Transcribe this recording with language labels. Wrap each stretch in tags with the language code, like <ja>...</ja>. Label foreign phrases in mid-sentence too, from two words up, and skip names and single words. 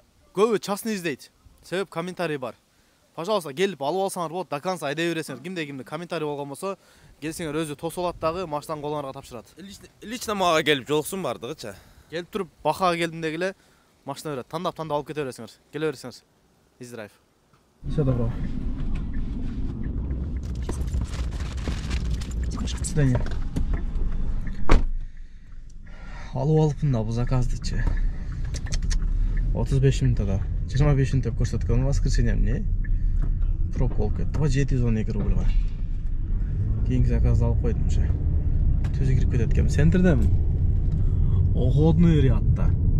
<ky>Көбү частный издейт. Себеп комментарий бар. Пожалуйста, келип алып алсаңар болот,</ky> <ru>до конца</ru> <ky>айдай бересиңер. Кимде комментарий болгон болсо, келсеңер өзү тосуп алат дагы, машинаны колуңарга тапшырат. Лично мага келип жолуксун бардыгыча. Келип туруп, бакага келдим дегиле, машина берет. Тандап алып кете бересиңер. Келе бересиңер. Easy Drive.</ky> <ru>Все добро. До свидания.</ru> <ky>Алып алыппын да бул заказдычы. 35 минутада 25 минут деп көрсөткөн, воскресенье эмне? Пробка болуп кетти. 712 рубльга. Кийинки заказды алып койдум уже. Түзү кирип кетет экен. Центрдемин. Оходный рядда.</ky>